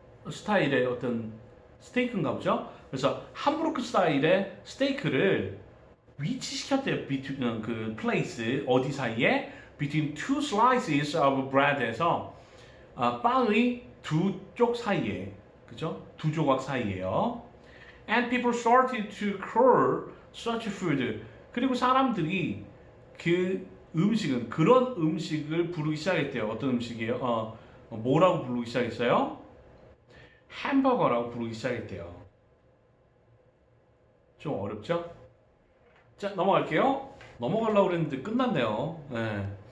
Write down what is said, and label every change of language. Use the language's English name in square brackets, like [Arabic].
[Korean] 스타일의 어떤 스테이크인가 보죠. 그래서 함부르크 스타일의 스테이크를 위치시켰대요. between 그 place 어디 사이에 [English] between two slices of bread [Korean] 에서 빵의 두 쪽 사이에 그죠? 두 조각 사이에요. [English] And people started to call such food. [Korean] 그리고 사람들이 그 음식은 그런 음식을 부르기 시작했대요. 어떤 음식이에요? 뭐라고 부르기 시작했어요? 햄버거라고 부르기 시작했대요. 좀 어렵죠? 자, 넘어갈게요. 넘어가려고 그랬는데 끝났네요. 네.